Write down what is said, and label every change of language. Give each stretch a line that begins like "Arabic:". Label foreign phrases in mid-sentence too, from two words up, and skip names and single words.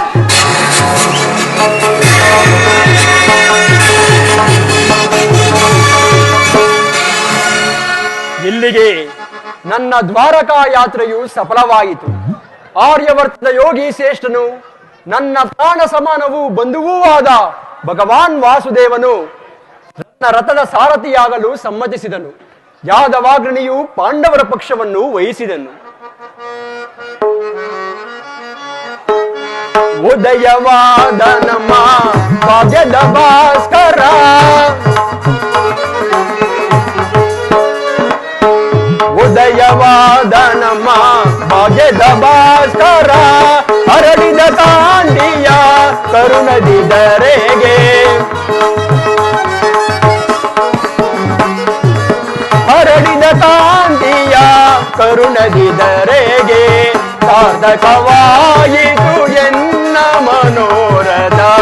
Kannada: ಇಲ್ಲಿಗೆ ನನ್ನ ದ್ವಾರಕಾ ಯಾತ್ರೆಯು ಸಫಲವಾಯಿತು. ಆರ್ಯವರ್ತದ ಯೋಗಿ ಶ್ರೇಷ್ಠನು, ನನ್ನ ಪ್ರಾಣ ಸಮಾನವೂ ಬಂಧುವೂ ಆದ ಭಗವಾನ್ ವಾಸುದೇವನು ನನ್ನ ರಥದ ಸಾರಥಿಯಾಗಲು ಸಮ್ಮತಿಸಿದನು. ಯಾದವಾಗ್ರಣಿಯು ಪಾಂಡವರ ಪಕ್ಷವನ್ನು ವಹಿಸಿದನು. ಉದಯವಾದ ನಮ್ಮ ಭಾಗ್ಯದ ಭಾಸ್ಕರ ಉದಯವಾದ ನಮ್ಮ ಭಾಗ್ಯದ ಭಾಸ್ಕರ ಹರಡಿದ ಕಾಂತಿಯ ಕರುಣದಿದರೆಗೆ ಹರಡಿದ ಕಾಂತಿಯ ಕರುಣದಿದರೆಗೆ ಸಾರ್ಥಕವಾಯಿತು ಎನ್ನ ಮನೋರಥ